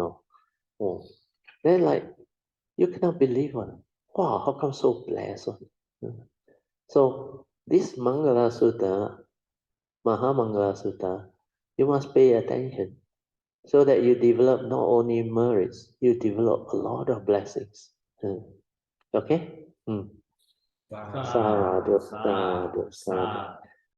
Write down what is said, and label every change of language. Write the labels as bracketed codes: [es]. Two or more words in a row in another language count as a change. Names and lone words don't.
[en] Then like, you cannot believe. Wow, how come so blessed? So this Mangala Sutta, Maha Mangala Sutta, you must pay attention so that you develop not only merits, you develop a lot of blessings. Okay? [pi] Sadhu, sadhu, sadhu.